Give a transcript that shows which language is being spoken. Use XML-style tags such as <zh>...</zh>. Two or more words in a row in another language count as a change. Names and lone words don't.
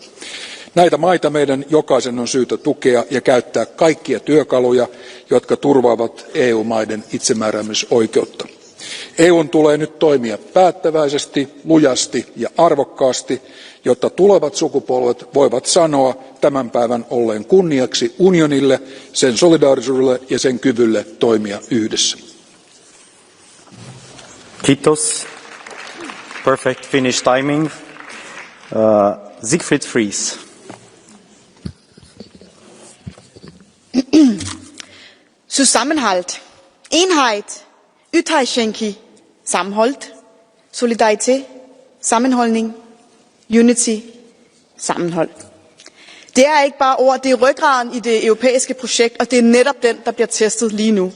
<fi>Näitä maita meidän jokaisen on syytä tukea ja käyttää kaikkia työkaluja, jotka turvaavat EU-maiden itsemääräämisoikeutta. EUn tulee nyt toimia päättäväisesti, lujasti ja arvokkaasti, jotta tulevat sukupolvet voivat sanoa tämän päivän olleen kunniaksi unionille, sen solidaarisuudelle ja sen kyvylle toimia yhdessä. Kiitos.</fi> <en>Perfect Finnish timing. Siegfried Fries.</en> <de>Zusammenhalt, Einheit,</de> <da>Ythaischenki, sammenholdt, solidaritet, sammenholdning, unity, sammenhold. Det er ikke bare ord, det er ryggraden i det europæiske projekt, og det er netop den, der bliver testet lige nu.</da>